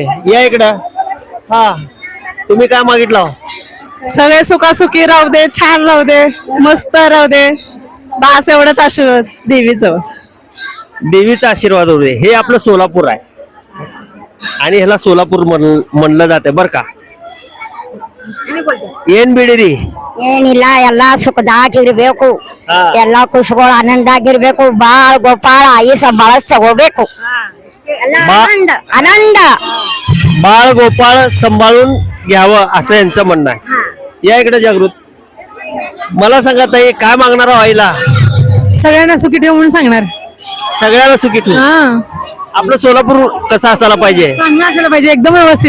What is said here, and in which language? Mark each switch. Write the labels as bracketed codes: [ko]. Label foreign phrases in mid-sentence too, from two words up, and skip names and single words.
[mr] या इकडं, हा तुम्ही काय मागितलं? सगळे सुखासुखी राहू दे, छान राहू दे, मस्त राहू दे, बस एवढंच आशीर्वाद देवीचं. देवीचा आशीर्वाद होऊ दे. हे आपलं सोलापूर आहे आणि ह्याला सोलापूर म्हणलं जाते बर का. [kn] ಏನ್ ಬಿಡಿರಿ? ಏನಿಲ್ಲ, ಎಲ್ಲಾ ಸುಖದಾಗಿರ್ಬೇಕು, ಹಾ. ಎಲ್ಲಾ ಖುಷಿಗಳು ಆನಂದಾಗಿರ್ಬೇಕು, ಬಾಳ್ ಗೋಪಾಳ ಆಯುಷ ಬಾಳಷ್ಟು ತಗೋಬೇಕು. ಆನಂದ ಆನಂದ [mr] बाळ गोपाळ सांभाळून घ्यावं असं यांचं म्हणणं आहे. या इकडे जागृत, मला सांगा ताई काय मागणार व्हायला? सगळ्यांना सुखी ठेव म्हणून सांगणार. सगळ्याला सुखी ठेवू. आपलं सोलापूर कसं असायला पाहिजे? चांगलं असायला पाहिजे, एकदम व्यवस्थित.